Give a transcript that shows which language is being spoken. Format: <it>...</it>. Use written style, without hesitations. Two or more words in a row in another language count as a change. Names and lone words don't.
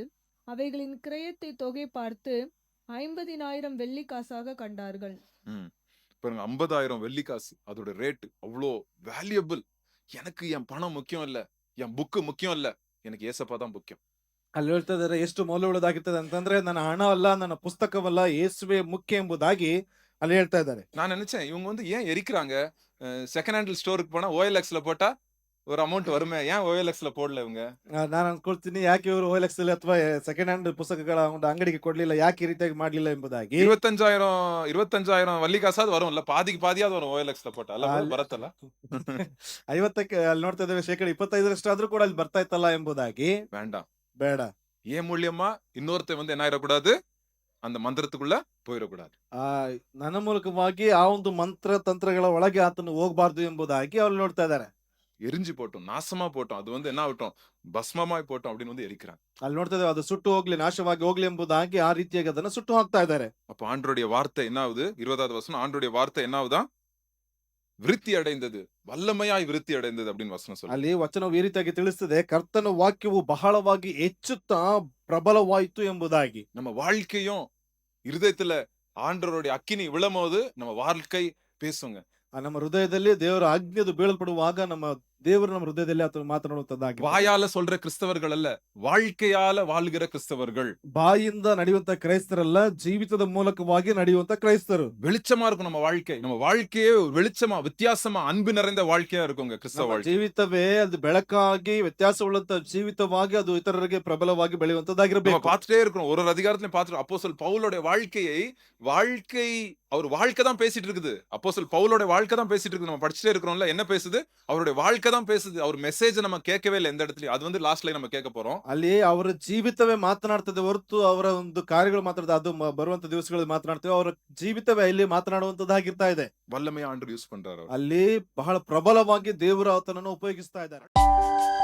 <ta>அவைகளின் கிரயத்தை தொகை பார்த்து 50,000 வெள்ளிக்காசாக கண்டார்கள். ம். பாருங்க 50,000 வெள்ளிக்காசு. அதோட ரேட் அவ்ளோ வேல்யூபிள். எனக்கு என் பணம் முக்கியம் இல்ல. என் புக் முக்கியம் இல்ல. எனக்கு ஏசப்பா தான் முக்கியம்.</ta> <kn>ಅಲ್ಲಿ ಹೇಳ್ತಾ ಇದ್ದಾರೆ ಎಷ್ಟು ಮೌಲ್ಯವುಳ್ಳದಾಗಿರ್ತದೆ ಅಂತಂದ್ರೆ ನನ್ನ ಹಣವಲ್ಲ, ನನ್ನ ಪುಸ್ತಕವಲ್ಲ, ಯೇಸುವೆ ಮುಖ್ಯ ಎಂಬುದಾಗಿ ಅಲ್ಲಿ ಹೇಳ್ತಾ ಇದ್ದಾರೆ.</kn> <ta>நான் நினைச்சேன் இவங்க வந்து ஏன் எரிக்கிறாங்க?</ta> <en>second hand storeக்கு</en> <ta>போனா OLXல போட்டா ஒரு அமௌண்ட் வருமே. ஏன் OLXல போடல இவங்க?</ta> <kn>ನಾನು ಅನ್ಕೊಳ್ತೀನಿ ಯಾಕೆ ಇವರು OLX ಅಲ್ಲಿ ಅಥವಾ</kn> <en>second hand</en> <kn>ಪುಸ್ತಕಗಳ ಒಂದು ಅಂಗಡಿಗೆ ಕೊಡ್ಲಿಲ್ಲ, ಯಾಕೆ ಈ ರೀತಿಯಾಗಿ ಮಾಡ್ಲಿಲ್ಲ ಎಂಬುದಾಗಿ.</kn> <ta>25,000 வள்ளிக்காசாவது வரும்ல. பாதிக்கு பாதியாவது வரும் OLXல போட்டா.</ta> <kn>ಅಲ್ಲ ಅಲ್ಲಿ ಬರತ್ತಲ್ಲ? 50ಕ್ಕೆ ಅಲ್ಲಿ ನೋಡ್ತಾ ಇದ್ದೇವೆ, ಶೇಕಡ 25ರಷ್ಟಾದ್ರೂ ಕೂಡ ಅಲ್ಲಿ ಬರ್ತಾ ಇತ್ತಲ್ಲ ಎಂಬುದಾಗಿ.</kn> <ta>வேண்டாம்.</ta> <kn>ಬೇಡ.</kn> <ta>ஏன் மூலியமா இன்னொருத்தன் வந்து என்ன ஆயிடக்கூடாது? அந்த மந்திரத்துக்குள்ள போயிடக்கூடாது.</ta> <kn>ಆ ನನ್ನ ಮೂಲಕವಾಗಿ ಆ ಒಂದು ಮಂತ್ರ ತಂತ್ರಗಳ ಒಳಗೆ ಆತನು ಹೋಗಬಾರ್ದು ಎಂಬುದಾಗಿ ಅವ್ರು ನೋಡ್ತಾ ಇದ್ದಾರೆ.</kn> <ta>எரிஞ்சு போட்டோம், நாசமா போட்டோம், அது வந்து என்ன ஆகட்டும், பஸ்மமாய் போட்டோம் அப்படின்னு வந்து எரிக்கிறாங்க.</ta> <kn>ಅಲ್ಲಿ ನೋಡ್ತಾ ಇದ್ದೇವೆ, ಅದು ಸುಟ್ಟು ಹೋಗ್ಲಿ, ನಾಶವಾಗಿ ಹೋಗ್ಲಿ ಎಂಬುದಾಗಿ ಆ ರೀತಿಯಾಗಿ ಅದನ್ನ ಸುಟ್ಟು ಹಾಕ್ತಾ ಇದ್ದಾರೆ.</kn> <ta>அப்ப ஆண்டருடைய வார்த்தை என்ன ஆகுது? 20வது வசனம், ஆண்டருடைய வார்த்தை என்ன ஆகுதான்? விருத்தி அடைந்தது, வல்லமையாய் விருத்தி அடைந்தது அப்படின்னு வசனம் சொல்லுது.</ta> <kn>ಅಲ್ಲಿ ವಚನವು ಈ ರೀತಿಯಾಗಿ ತಿಳಿಸ್ತದೆ, ಕರ್ತನ ವಾಕ್ಯವು ಬಹಳವಾಗಿ ಹೆಚ್ಚುತ್ತಾ ಪ್ರಬಲವಾಯಿತು ಎಂಬುದಾಗಿ.</kn> <ta>நம்ம வாழ்க்கையும் இருதயத்துல ஆண்டவருடைய அக்கினி விழும்போது நம்ம வாழ்க்கை பேசுங்க.</ta> <kn>ನಮ್ಮ ಹೃದಯದಲ್ಲಿ ದೇವರ ಆಜ್ಞೆದು ಬೀಳಲ್ಪಡುವಾಗ ನಮ್ಮ ದೇವರು ನಮ್ಮ ಹೃದಯದಲ್ಲಿ ಆತನು ಮಾತನಾಡುವಂತದ್ದಾಗಿ.</kn> <ta>வாயால சொல்ற கிறிஸ்தவர்கள் அல்ல, வாழ்க்கையால வாழ்கிற கிறிஸ்தவர்கள்.</ta> <kn>ಬಾಯಿಂದ ನಡೆಯುವಂತ ಕ್ರೈಸ್ತರಲ್ಲ, ಜೀವಿತದ ಮೂಲಕವಾಗಿ ನಡೆಯುವಂತ ಕ್ರೈಸ್ತರು.</kn> <ta>வெளிச்சமா இருக்கும் நம்ம வாழ்க்கை. நம்ம வாழ்க்கையே ஒரு வெளிச்சமா, வித்தியாசமா, அன்பு நிறைந்த வாழ்க்கையா இருக்குங்க கிறிஸ்தவ</ta> <kn>ನಮ್ಮ</kn> <ta>வாழ்க்கை.</ta> <kn>ಜೀವಿತವೇ ಅದು ಬೆಳಕಾಗಿ ವ್ಯತ್ಯಾಸವುಳ್ಳಂತ ಜೀವಿತವಾಗಿ ಅದು ಇತರರಿಗೆ ಪ್ರಬಲವಾಗಿ</kn> <ta>நம்ம</ta> <kn>ಬೆಳೆಯುವಂತದ್ದಾಗಿರಬೇಕು.</kn> <ta>பார்த்துட்டே இருக்கிறோம். ஒரு அதிகாரத்திலும் பார்த்துட்டோம். அப்போஸ்தலன் பவுலோட வாழ்க்கை அவர் வாழ்க்கை தான் பேசிட்டு இருக்குது. அப்போஸ்தலன் பவுலோட வாழ்க்கை தான் பேசிட்டு இருக்குது. நம்ம படிச்சுட்டே இருக்கிறோம்ல, என்ன பேசுது? அவருடைய வாழ்க்கை தான் பேசுது. அவர் மெசேஜ் நம்ம கேட்கவே இல்லை எந்த இடத்துலயும். அது வந்து லாஸ்ட்ல நம்ம கேட்க போறோம்.</ta> <kn>ಅಲ್ಲಿ ಅವರ ಜೀವಿತವೇ ಮಾತನಾಡ್ತದೆ ಹೊರತು ಅವರ ಒಂದು ಕಾರ್ಯಗಳು ಮಾತಾಡದೆ, ಅದು ಬರುವಂತ ದಿವಸಗಳಲ್ಲಿ ಮಾತನಾಡ್ತೇವೆ. ಅವರ ಜೀವಿತವೇ ಅಲ್ಲಿ ಮಾತನಾಡುವಂತದ್ದಾಗಿರ್ತಾ ಇದೆ.</kn> <ta>வல்லமையா ஆண்டவர் யூஸ் பண்றாரு அவர்.</ta> <kn>ಅಲ್ಲಿ ಬಹಳ ಪ್ರಬಲವಾಗಿ ದೇವರು ಆತನನ್ನು ಉಪಯೋಗಿಸ್ತಾ ಇದ್ದಾರೆ.</kn>